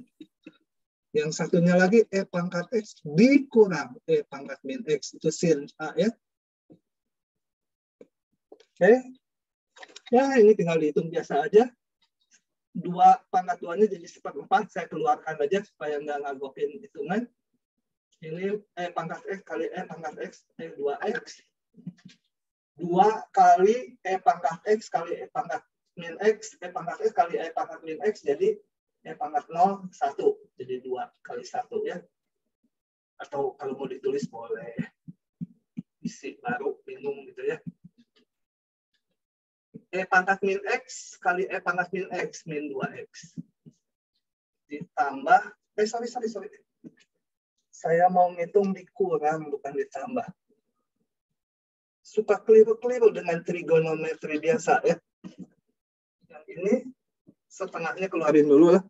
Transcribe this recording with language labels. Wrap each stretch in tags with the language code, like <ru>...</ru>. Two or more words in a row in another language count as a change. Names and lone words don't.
<id>Yang satunya lagi E pangkat X dikurang E pangkat min X. Itu sin A ya. Oke. Ya, ini tinggal dihitung biasa aja. 2 pangkat 2-nya jadi 1/4. Saya keluarkan aja supaya nggak ngagokin hitungan. Ini E pangkat X kali E pangkat X, E 2X. 2 kali E pangkat X kali E pangkat min X, E pangkat X kali E pangkat min X, jadi E pangkat 0, 1. Jadi 2 kali 1 ya. Atau kalau mau ditulis boleh isi baru, bingung gitu ya. E pangkat min X kali E pangkat min X min 2X. Ditambah, sorry. Saya mau ngitung dikurang, bukan ditambah. Suka keliru-keliru dengan trigonometri biasa ya. Yang ini setengahnya keluarin dulu lah.</id>